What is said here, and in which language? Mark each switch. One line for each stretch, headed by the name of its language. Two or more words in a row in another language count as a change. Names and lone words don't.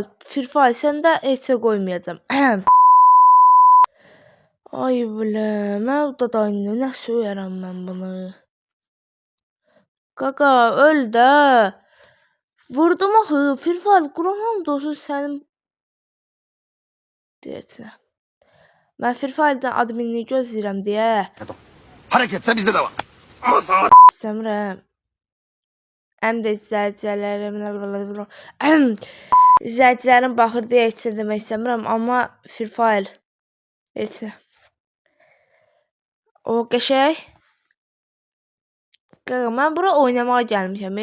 Azerbaijani: Firfay sən də heç qoymayacam. Ay biləmə da indi nə söyərəm mən bunu. Qaqa öl də. Vurdum axı. Firfay Quran olsun sənin deyəcəm. Mən Firfay'dan adminini gözləyirəm deyə.
Turkish: Hareketse bizde de var. Ama sana...
Azerbaijani: İstəmirəm. Həm də izləyicilərim baxır deyə heç demək istəmirəm. Amma Firfay heç nə. O qəşəng. Qaqa mən bura oynamağa gəlmişəm.